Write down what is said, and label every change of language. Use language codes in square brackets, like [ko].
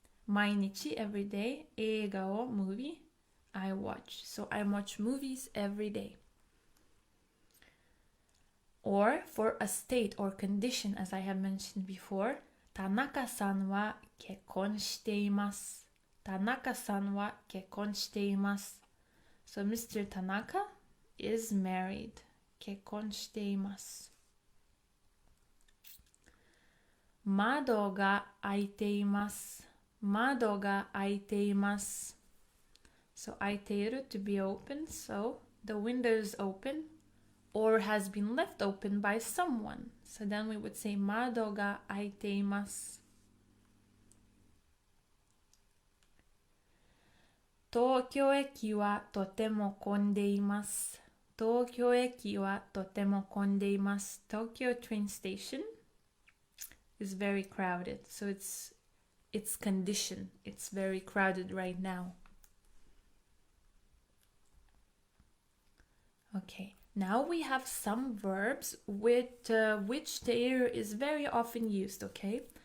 [en] 毎日 every day 映画を movie I watch. So I watch movies every day. Or for a state or condition, as I have mentioned before, [ja] 田中さんは結婚しています。田中さんは結婚しています。 [en] So Mr. Tanaka is married. [ja] 結婚しています。窓が開いています。窓が開いています。 [en] So 開いている to be open. So the window is open or has been left open by someone. So then we would say [ja] 窓が開いています。東京駅はとても混んでいます。東京駅はとても混んでいます。 [en] Tokyo train station is very crowded. So it's condition. It's very crowded right now. Okay, now we have some verbs with which TEIRU is very often used, okay?